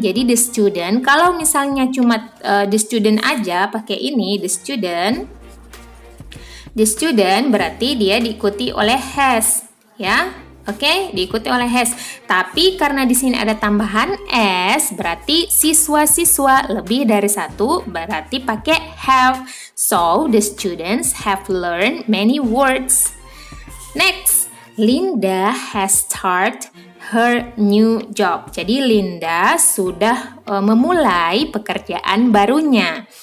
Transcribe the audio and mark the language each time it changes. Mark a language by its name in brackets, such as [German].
[Indonesian] Jadi the student, kalau misalnya cuma the student aja pakai ini the student berarti dia diikuti oleh has ya. Oke, diikuti oleh has. Tapi karena di sini ada tambahan s, berarti siswa-siswa lebih dari satu, berarti pakai have. [English] So, the students have learned many words. Next, Linda has started her new job. [Indonesian] Jadi Linda sudah memulai pekerjaan barunya.